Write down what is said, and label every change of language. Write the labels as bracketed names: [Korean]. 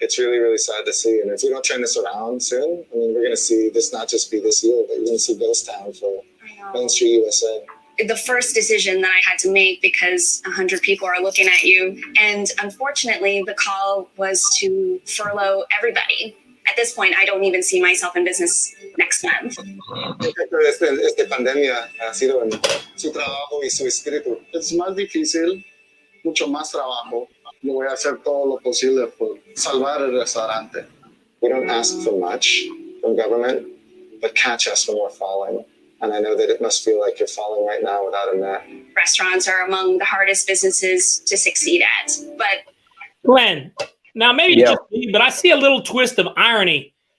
[English] It's really, really sad to see. And if we don't turn this around soon, I mean, we're going to see this not just be this year, but you're going to see ghost town for Main Street USA. The first decision that I had to make, because 100 people are looking at you. And unfortunately, the call was to furlough everybody. At this point, I don't even see myself in business next month. [Spanish] Esta pandemia ha sido en su trabajo y su espíritu. Es más difícil, mucho más trabajo. Yo voy a hacer todo lo posible por salvar el restaurante. [English] We don't ask for much from government, but catch us when we're falling. And I know that it must feel like you're falling right now without a net. Restaurants are among the hardest businesses to succeed at. But Glenn, now maybe it's just me, but I see a little twist of irony.